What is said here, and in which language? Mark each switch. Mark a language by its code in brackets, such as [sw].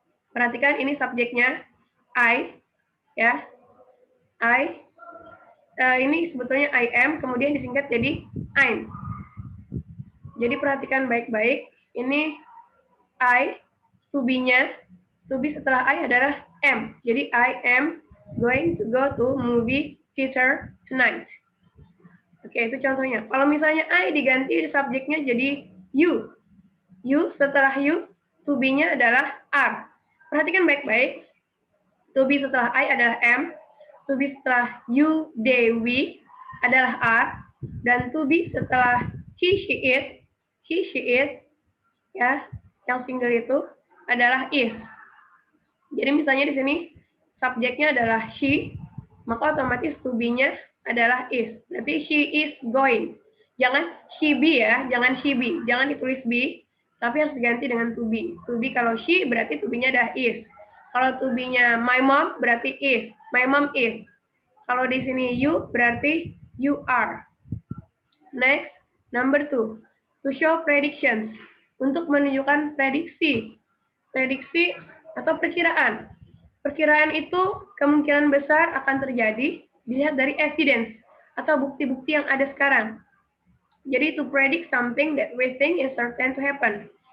[id] Perhatikan ini subjeknya I, ya. I, ini sebetulnya I am, kemudian disingkat jadi I'm. Jadi perhatikan baik-baik, ini I, to be-nya, to be setelah I adalah am. [en] Jadi I am going to go to movie theater tonight. [id] Oke, itu contohnya. Kalau misalnya I diganti subjeknya jadi you. You setelah you, to be-nya adalah are. Perhatikan baik-baik. To be setelah I adalah am. To be setelah you, they, we adalah are. Dan to be setelah he, she, it, ya, yang single itu adalah is. Jadi misalnya di sini subjeknya adalah she, maka otomatis to be-nya adalah is. Berarti [en] she is going. [id] Jangan [en] she be [id] ya, jangan she be. Jangan ditulis be, tapi harus diganti dengan to be. To be kalau she berarti to be-nya adalah is. Kalau to be-nya my mom berarti is. [en] My mom is. [id] Kalau di sini you berarti you are. [en] Next, number 2. To show predictions. [id] Untuk menunjukkan prediksi. Prediksi atau perkiraan. Perkiraan itu kemungkinan besar akan terjadi dilihat dari evidence atau bukti-bukti yang ada sekarang. [en] Jadi to predict something that we think is certain to happen.